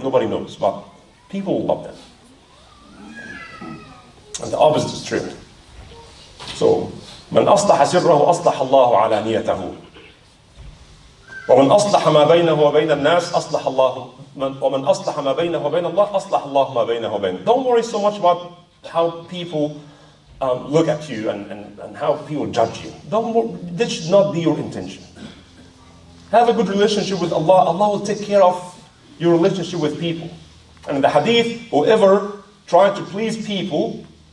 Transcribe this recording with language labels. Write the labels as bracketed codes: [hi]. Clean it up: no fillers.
[en] Nobody knows, but people will love them. And the opposite is true. [ar] So, مَنْ أَصْلَحَ سِرَّهُ أَصْلَحَ اللَّهُ عَلَانِيَتَهُ ومن أصلح ما بينه وبين الناس أصلح الله ومن أصلح ما بينه وبين الله أصلح الله ما بينه وبين. [en] Don't worry so much about how people look at you and how people judge you. This should not be your intention. Have a good relationship with Allah. Allah will take care of your relationship with people. And in the hadith, whoever tries to please people,